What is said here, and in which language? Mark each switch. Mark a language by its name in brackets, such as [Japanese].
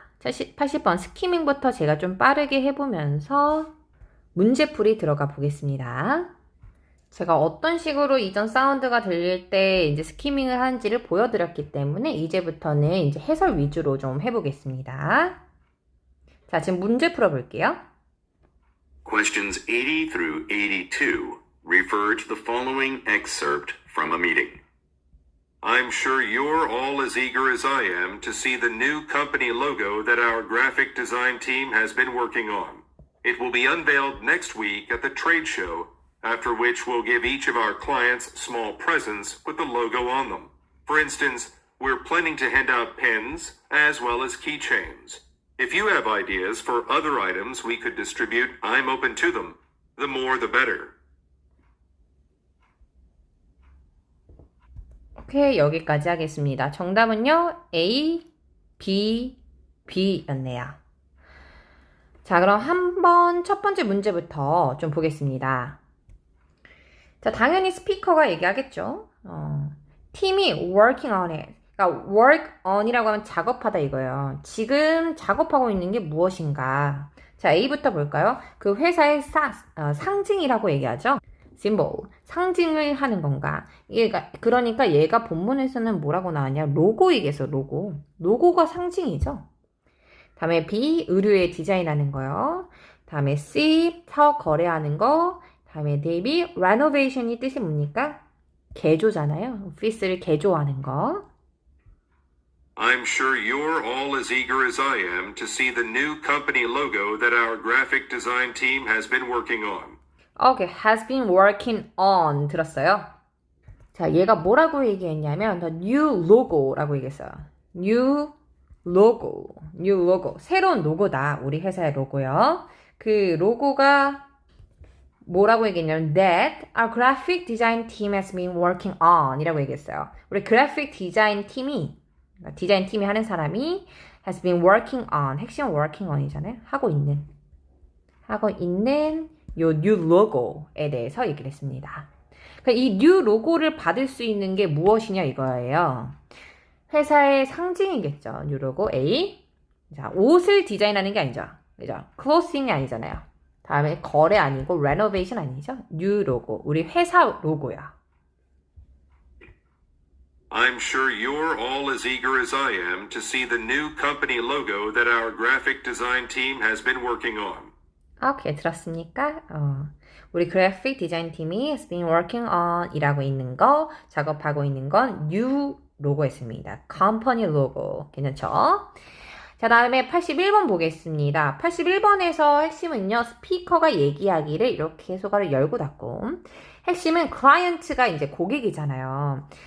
[Korean] 80번 스키밍부터 제가 좀 빠르게 해보면서 문제풀이 들어가 보겠습니다. 제가 어떤 식으로 이전 사운드가 들릴 때 이제 스키밍을 하는지를 보여드렸기 때문에 이제부터는 이제 해설 위주로 좀 해보겠습니다. 자, 지금 문제 풀어볼게요. [English] Questions 80 through 82 refer to the following excerpt from a meeting. I'm sure you're all as eager as I am to see the new company logo that our graphic design team has been working on. It will be unveiled next week at the trade show, after which we'll give each of our clients small presents with the logo on them. For instance, we're planning to hand out pins as well as keychains. If you have ideas for other items we could distribute, I'm open to them. The more the better. [Korean] 오케이, 여기까지 하겠습니다. 정답은요, A, B, B였네요. 자, 그럼 한번 첫 번째 문제부터 좀 보겠습니다. 자, 당연히 스피커가 얘기하겠죠. 팀이 [English] working on it. [Korean] 그러니까 work on이라고 하면 작업하다 이거예요. 지금 작업하고 있는 게 무엇인가? 자, A부터 볼까요? 그 회사의 상징이라고 얘기하죠. symbol, 상징을 하는 건가? 그러니까 얘가 본문에서는 뭐라고 나왔냐? 로고이겠어, 로고. 로고가 상징이죠. 다음에 B, 의류에 디자인하는 거요. 다음에 C, 사업 거래하는 거. 다음에 D, renovation이 뜻이 뭡니까? 개조잖아요. 오피스를 개조하는 거. [English] I'm sure you're all as eager as I am to see the new company logo that our graphic design team has been working on. Okay, has been working on. [Korean] 들었어요? 자, 얘가 뭐라고 얘기했냐면 [English] the new logo [Korean] 라고 얘기했어요. new logo. 새로운 로고다. 우리 회사의 로고요. 그 로고가 뭐라고 얘기했냐면 [English] that our graphic design team has been working on [Korean] 이라고 얘기했어요. 우리 그래픽 디자인 팀이 하는 사람이 [English] has been working on, [Korean] 핵심 working on이잖아요. 하고 있는 요 new logo에 대해서 얘기를 했습니다. 이 new logo를 받을 수 있는 게 무엇이냐 이거예요. 회사의 상징이겠죠. new logo A. 자, 옷을 디자인하는 게 아니죠. 그죠? clothing이 아니잖아요. 다음에 거래 아니고 renovation 아니죠? new logo. 우리 회사 로고야. [English] I'm sure you're all as eager as I am to see the new company logo that our graphic design team has been working on. [Korean] 오케이, 들었습니까? 우리 그래픽 디자인 팀이 [English] has been working on [Korean] 이라고 있는 거, 작업하고 있는 건 new 로고였습니다. company 로고. 괜찮죠? 자, 다음에 81번 보겠습니다. 81번에서 핵심은요, 스피커가 얘기하기를 이렇게 소가를 열고 닫고, 핵심은 클라이언트가 이제 고객이잖아요.